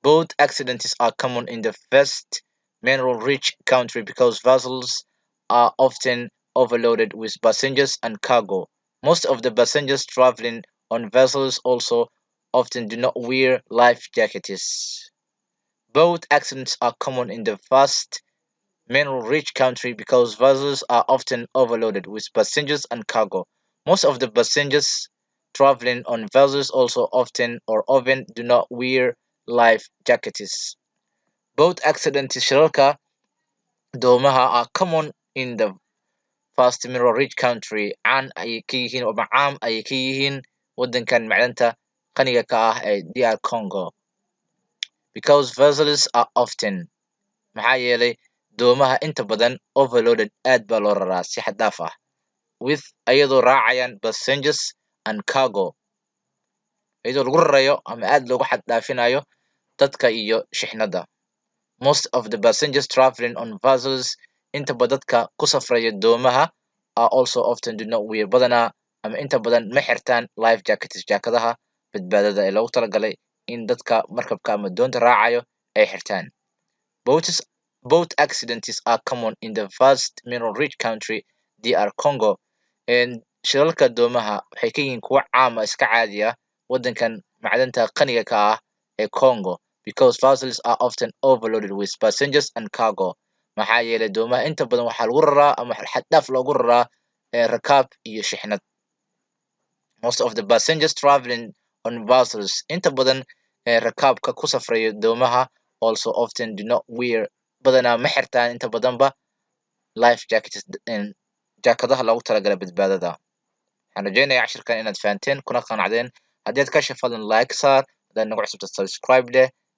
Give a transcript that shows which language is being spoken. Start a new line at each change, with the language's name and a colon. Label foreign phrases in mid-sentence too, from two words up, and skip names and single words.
English: Both accidents are common in the first mineral-rich country because vessels are often overloaded with passengers and cargo. Most of the passengers traveling on vessels also often do not wear life jackets. Both accidents are common in the first mineral-rich country because vessels are often overloaded with passengers and cargo. Most of the passengers traveling on vessels also often do not wear life jackets. Both accidents
Somali: shilalka doomaha
English: are common in the first mineral-rich country
Somali: caan ayay ka yihiin oo macaam ayay ka yihiin wadankan macdanta qaniga ka ah ee DR Congo
English: because vessels are often
Somali: maxaa yeelay doomaha inta badan overloaded aad baa loo raraa si xad dhaaf ah with ayadoo raacayaan
English: passengers and cargo
Somali: iyadoo lagu rarayo ama aad loogu xad dhaafinayo dadka iyo shixnada.
English: Most of the passengers traveling on vessels
Somali: inta badan dadka ku safraya doomaha
English: are also often do not wear
Somali: badanaa ama inta badan ma xirtaan
English: life jackets
Somali: jaakadaha badbaadada ee loogu talagalay in dadka markabka ama doonta raacayo ay xirtaan.
English: Boats, both accidents are common in the vast mineral-rich country DR Congo.
Somali: Shilalka doomaha waxay ka yihiin kuwo caam ah iska caadi ah wadankan macdanta qaniga ka ah ee Congo
English: because vessels are often overloaded with passengers and cargo.
Somali: Maxaa yeelay doomaha inta badan waxaa lagu raraa ama xad dhaaf loogu raraa rakaab iyo shixnad.
English: Most of the passengers traveling on vessels
Somali: inta badan rakaabka ku safraya doomaha
English: also often do not wear
Somali: badanaa ma xirtaan inta badanba
English: life jackets
Somali: jaakadaha loogu talagalay badbaadada. Waxaan rajeynayaa cashirkan inaad fahanteen kuna qanacdeen. Haddii aad ka heshay fadlan like saar, haddaad nagu cusubta subscribe leh.